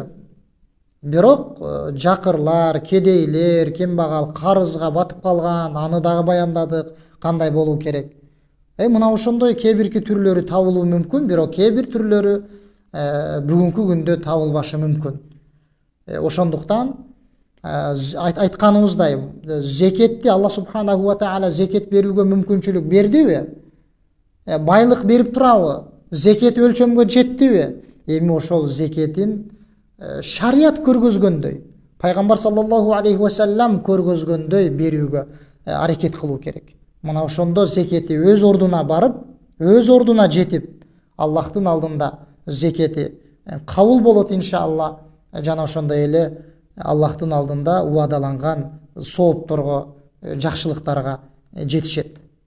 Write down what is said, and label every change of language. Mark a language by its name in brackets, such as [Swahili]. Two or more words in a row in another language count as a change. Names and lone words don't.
[Kyrgyz] Бирок жакырлар, кедейлер, кембагал, карызга батып калган, аны дагы баяндадык, кандай болуу керек. Мына ошондой кээ бирки түрлөрү табылуу мүмкүн, бирок кээ бир түрлөрү бүгүнкү күндө табылбашы мүмкүн. Ошондуктан айтканыбыздай, зекетти [Arabic] الله سبحانه وتعالى [Kyrgyz] зекет берүүгө мүмкүнчүлүк бердиби? Байлык берип турабы? Зекет өлчөмгө жеттиби? Эми ошол зекетин шарият көргөзгөндөй, пайгамбар [Arabic] صلى الله عليه وسلم [Kyrgyz] көргөзгөндөй берүүгө аракет кылуу керек. Мына ошондо зекети өз ордуна барып, өз ордуна жетип, Аллахтын алдында зекети кабыл болот иншалла. Жана ошондой эле Аллахтын алдында уадаланган соопторго, жакшылыктарга жетишет.